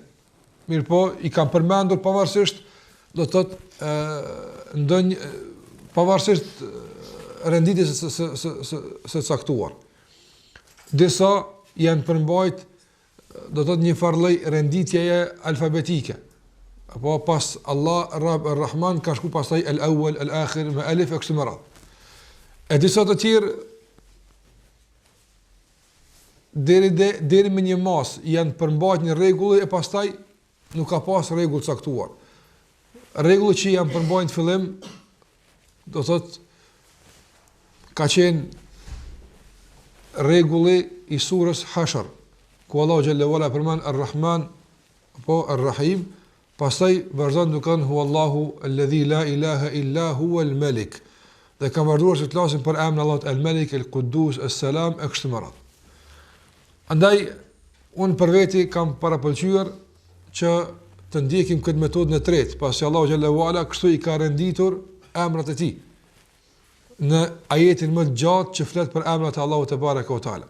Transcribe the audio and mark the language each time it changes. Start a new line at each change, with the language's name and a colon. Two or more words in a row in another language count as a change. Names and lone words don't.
Albanian: Mirpo i kanë përmendur pavarësisht, do të thotë ndonjë pavarësisht renditjes së caktuar. Disa janë përmbajt, do të thotë një farllë renditjeje alfabetike. Apo pas Allah, Rabb, Rahman ka shku pastaj
Arabic: الأول الآخر
Albanian: me alif e kështu me radhë. E disa të tjerë deri me një mas janë përmbajt një rregull e pastaj nuk ka pas rregull caktuar. Rregulli që janë përmbajt në fillim, do thotë ka qenë rregulli i surës Hashr, ku Allahu
Arabic: جل وعلا
Albanian: përmend Ar-Rahman apo Ar-Rahim, pastaj vazhdon duke thënë
Arabic: هو الله الذي لا إله إلا هو الملك.
Albanian: Dhe kam vazhduar të flasim për emrin Allahut al-Malik, al-Quddus, as-Salam e kështu me radhë. Andaj, unë për veti kam parapëlqyer që të ndjekim këtë metodë në tretë, pasi Allahu
Arabic: جل وعلا
Albanian: kështu i ka renditur emrat e tij në ajetin më të gjatë që flet për emrat e Allahut
Arabic: تبارك وتعالى.